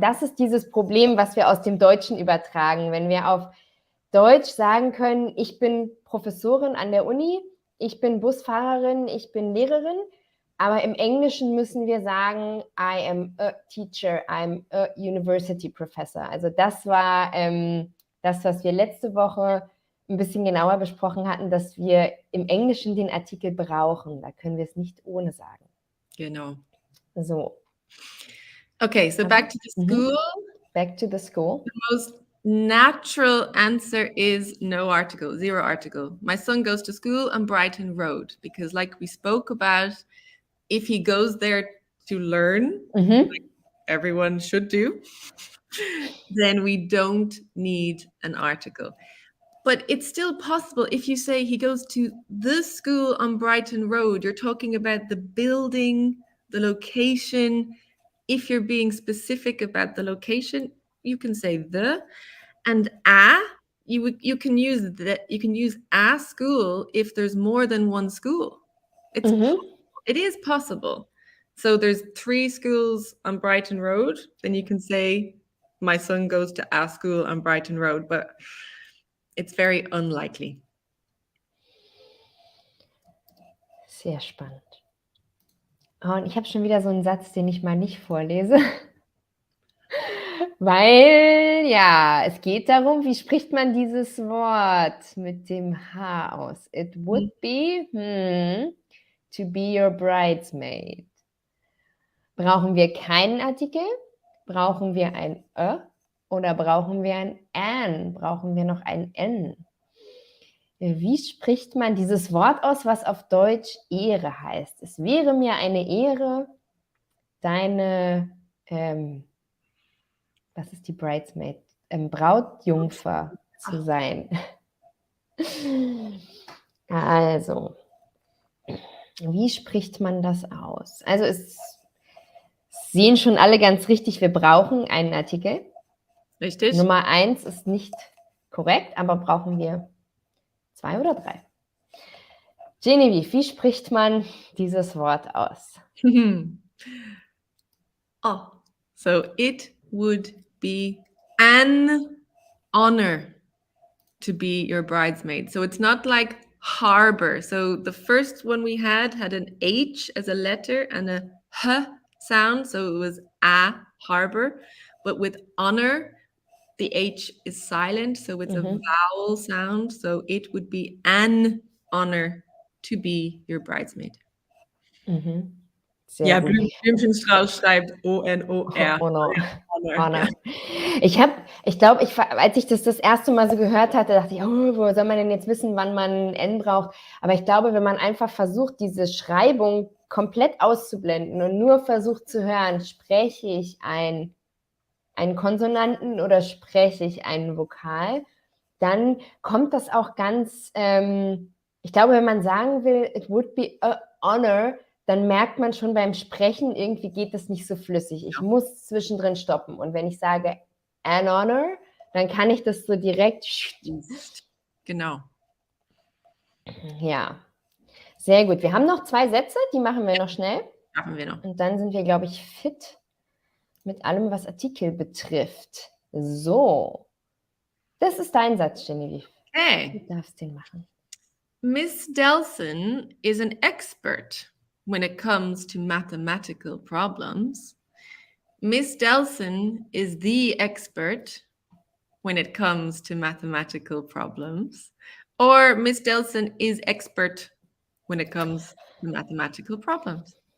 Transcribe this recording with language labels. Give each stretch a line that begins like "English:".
German: Das ist dieses Problem, was wir aus dem Deutschen übertragen. Wenn wir auf Deutsch sagen können, ich bin Professorin an der Uni, ich bin Busfahrerin, ich bin Lehrerin, aber im Englischen müssen wir sagen,
English: I am a teacher, I'm a university professor.
German: Also das war das, was wir letzte Woche ein bisschen genauer besprochen hatten, dass wir im Englischen den Artikel brauchen. Da können wir es nicht ohne sagen. Genau.
English: So. Okay, so back to the school. Back to the school. The most natural answer is no article, 0 article. My son goes to school on Brighton Road because like we spoke about, if he goes there to learn, like everyone should do, then we don't need an article. But it's still possible if you say he goes to the school on Brighton Road, you're talking about the building, the location. If you're being specific about the location, you can say the, and you can use a school if there's more than one school. It is possible. So there's 3 schools on Brighton Road, then you can say my son goes to a school on Brighton Road, but it's very unlikely.
German: Sehr spannend. Oh, und ich habe schon wieder so einen Satz, den ich mal nicht vorlese. Weil, ja, es geht darum, wie spricht man dieses Wort mit dem H aus?
English: It would be, to be your bridesmaid.
German: Brauchen wir keinen Artikel? Brauchen wir ein oder brauchen wir ein an? Brauchen wir noch ein n? Wie spricht man dieses Wort aus, was auf Deutsch Ehre heißt? Es wäre mir eine Ehre, deine, was ist die Bridesmaid? Brautjungfer zu sein. Also, wie spricht man das aus? Also es sehen schon alle ganz richtig, wir brauchen einen Artikel. Richtig. Nummer 1 ist nicht korrekt, aber brauchen wir 2 oder 3. Genevieve, wie spricht man dieses Wort aus?
English: Oh, so it would be an honor to be your bridesmaid. So it's not like harbor. So the first one we had an H as a letter and a H sound. So it was a harbor. But with honor, the H is silent, so it's a Mhm. vowel sound. So it would be an honor to be your bridesmaid.
German: Mhm. Sehr Ja, gut. Blümchenstrauß schreibt O-N-O-R.
English: Oh no. Honor. Honor.
German: Ja. Ich glaube, als ich das erste Mal so gehört hatte, dachte ich, oh, wo soll man denn jetzt wissen, wann man N braucht? Aber ich glaube, wenn man einfach versucht, diese Schreibung komplett auszublenden und nur versucht zu hören, spreche ich einen Konsonanten oder spreche ich einen Vokal, dann kommt das auch ganz, ich glaube, wenn man sagen will,
English: it would be a honor,
German: dann merkt man schon beim Sprechen, irgendwie geht das nicht so flüssig. Ich muss zwischendrin stoppen. Und wenn ich sage an honor, dann kann ich das so direkt. Genau. Ja, sehr gut. Wir haben noch 2 Sätze, die machen wir noch schnell. Haben wir noch. Und dann sind wir, glaube ich, fit mit allem, was Artikel betrifft. So, das ist dein Satz, Genevieve. Okay. Du darfst den machen.
English: Miss Delson is an expert when it comes to mathematical problems. Miss Delson is the expert when it comes to mathematical problems. Or Miss Delson is expert when it comes to mathematical problems.